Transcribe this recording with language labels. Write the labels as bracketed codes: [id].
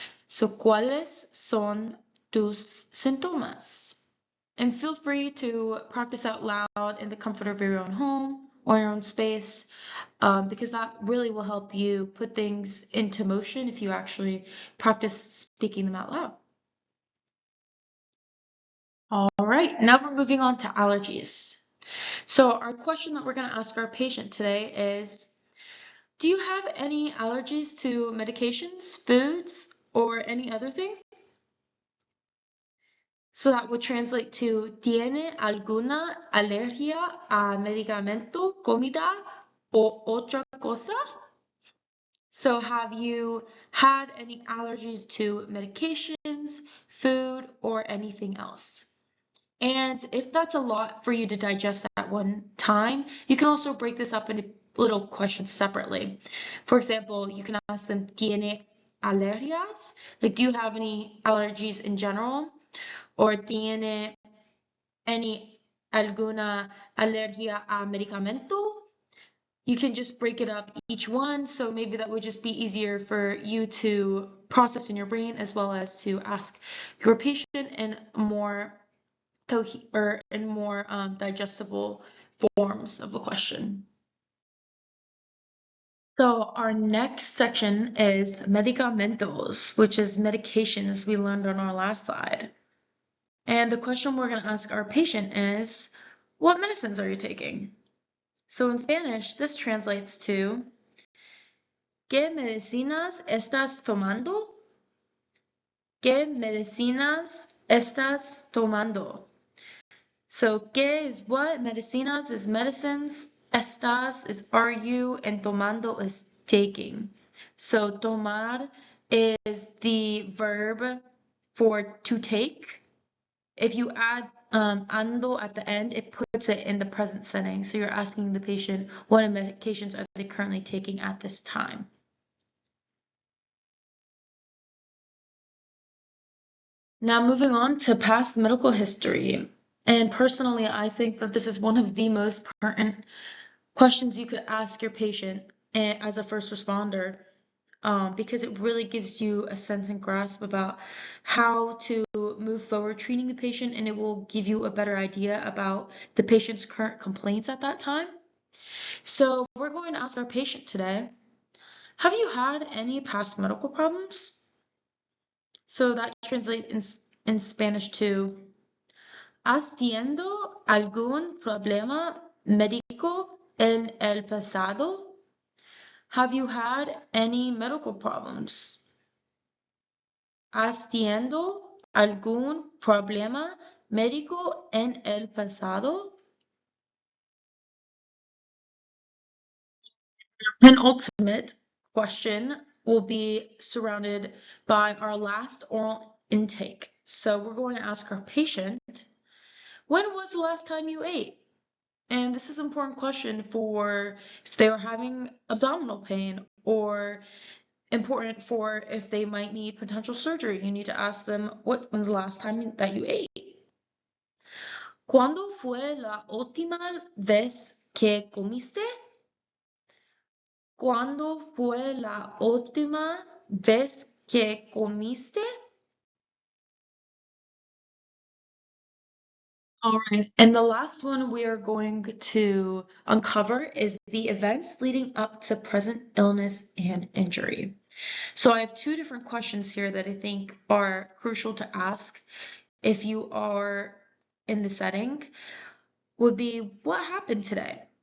[es] So ¿cuáles son tus síntomas? [en] And feel free to practice out loud in the comfort of your own home or your own space, because that really will help you put things into motion if you actually practice speaking them out loud. All right, now we're moving on to allergies. So our question that we're going to ask our patient today is, do you have any allergies to medications, foods, or any other thing? So that would translate to, [es] ¿Tiene alguna alergia a medicamento, comida, o otra cosa? [en] So have you had any allergies to medications, food, or anything else? And if that's a lot for you to digest at one time, you can also break this up into little questions separately. For example, you can ask them, [es] ¿Tiene alergias? [en] Like, do you have any allergies in general? [es] Or ¿Tiene alguna alergia a medicamento? [en] you can just break it up each one. So maybe that would just be easier for you to process in your brain as well as to ask your patient in more digestible forms of the question. So our next section is medicamentos, which is medications we learned on our last slide. And the question we're going to ask our patient is, what medicines are you taking? So in Spanish, this translates to, [es] ¿Qué medicinas estás tomando? ¿Qué medicinas estás tomando? [en] So, ¿qué is what? Medicinas is medicines. Estás is are you, and tomando is taking. So, tomar is the verb for to take. If you add ando at the end, it puts it in the present setting. So you're asking the patient what medications are they currently taking at this time. Now moving on to past medical history. And personally, I think that this is one of the most pertinent questions you could ask your patient as a first responder, because it really gives you a sense and grasp about how to move forward treating the patient, and it will give you a better idea about the patient's current complaints at that time. So we're going to ask our patient today, have you had any past medical problems? So that translates in Spanish to, [es] ¿has tenido algún problema médico en el pasado? [en] Have you had any medical problems? [es] ¿Has tenido algún problema médico en el pasado? [en] Penultimate question will be surrounded by our last oral intake. So we're going to ask our patient, when was the last time you ate? And this is an important question for if they are having abdominal pain, or important for if they might need potential surgery. You need to ask them, when was the last time that you ate? [es] ¿Cuándo fue la última vez que comiste? ¿Cuándo fue la última vez que comiste? [en] All right, and the last one we are going to uncover is the events leading up to present illness and injury. So I have two different questions here that I think are crucial to ask if you are in the setting, would be, what happened today?